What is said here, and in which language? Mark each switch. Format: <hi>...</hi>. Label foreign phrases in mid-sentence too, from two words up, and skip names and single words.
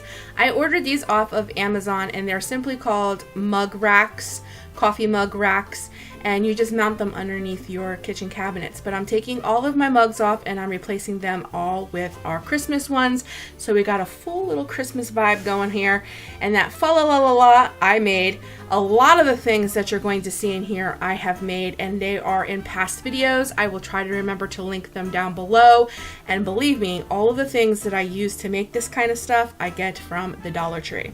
<en>I ordered these off of Amazon, and they're simply called mug racks, coffee mug racks, and you just mount them underneath your kitchen cabinets. But I'm taking all of my mugs off and I'm replacing them all with our Christmas ones. So we got a full little Christmas vibe going here. And that fa la la la la I made. A lot of the things that you're going to see in here I have made, and they are in past videos. I will try to remember to link them down below. And believe me, all of the things that I use to make this kind of stuff I get from the Dollar Tree.</en>